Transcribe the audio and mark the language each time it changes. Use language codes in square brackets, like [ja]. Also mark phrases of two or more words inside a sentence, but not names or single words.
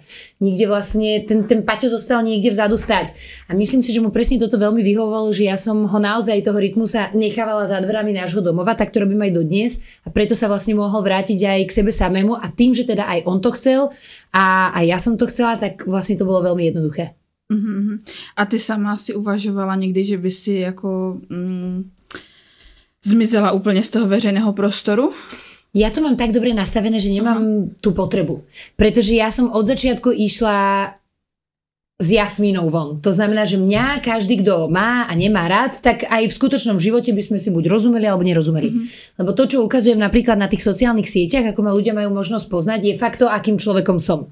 [sk] Nikde vlastne ten Paťo zostal niekde vzadu stáť. A myslím si, že mu presne toto veľmi vyhovovalo, že ja som ho naozaj toho Rytmusa nechávala za dverami nášho domova, tak to robím aj dodnes a preto sa vlastne mohol vrátiť aj k sebe samému a tým, že teda aj on to chcel a ja som to chcela, tak vlastne to bolo veľmi jednoduché. [cs] A ty sama si uvažovala někdy, že by si jako zmizela úplně z toho veřejného prostoru? [sk] Ja to mám tak dobre nastavené, že nemám tú potrebu. Pretože ja som od začiatku išla s Jasmínou von. To znamená, že mňa každý, kto má a nemá rád, tak aj v skutočnom živote by sme si buď rozumeli alebo nerozumeli. Lebo to, čo ukazujem napríklad na tých sociálnych sieťach, ako ma ľudia majú možnosť poznať, je fakt to, akým človekom som.